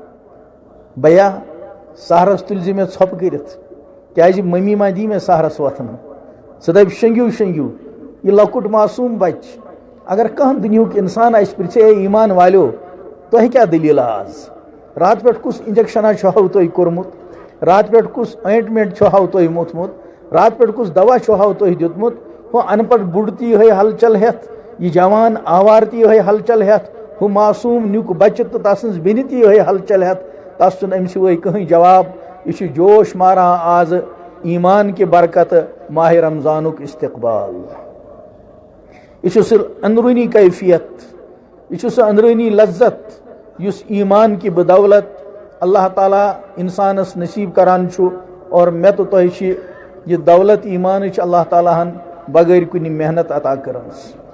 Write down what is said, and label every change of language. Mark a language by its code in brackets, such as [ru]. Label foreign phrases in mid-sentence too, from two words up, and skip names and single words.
[ks] بیا سحرس تُلۍ زِ مےٚ ژھۄپہٕ کٔرِتھ کیازِ ممی ما دی مےٚ سحرس وۄتھنہٕ ژٕ دپہِ شۄنٛگِو شۄنٛگِو یہ لۄکُٹ معصوٗم بچہ اگر کانٛہہ دُنیہُک انسان آسہِ پرژھِ اے ایمان والیو تۄہہِ کیٛاہ دٔلیٖل آز راتہٕ پٮ۪ٹھ کُس انجکشنا چھُہو تۄہہِ کوٚرمُت راتہٕ پٮ۪ٹھ کُس اوینٹمنٹ چھُہو تۄہہِ موٚتھمُت راتہٕ پٮ۪ٹھ کُس دوا چھُہو تۄہہِ دیُتمُت ہُہ ان پڑھ بُڑ تہِ یِہے ہلچل ہٮ۪تھ یہِ جوان آوار تہِ یِہے ہلچل ہٮ۪تھ ہُہ معصوٗم نیُک بچہ تہٕ تسٕنٛز بیٚنہِ تہِ یِہے ہلچل ہٮ۪تھ تس چھُنہٕ أمۍ سِوے کٕہٕنۍ جواب یہِ چھُ جوش ماران آز ایمان کہِ برکتہٕ ماہ رمضانُک استقبال یہ چھُ سُہ اندرونی کیفیت یہ چھُ سُہ اندرونی لذت یُس [ur] ایمان کی بدولت [ks] اللہ تعالیٰ انسانس نصیب کران چھُ اور مےٚ تہٕ تۄہہِ چھِ یہ دولت ایمانٕچ اللہ تعالیٰ ہن بغیر کُنہِ محنت عطا کٔرمٕژ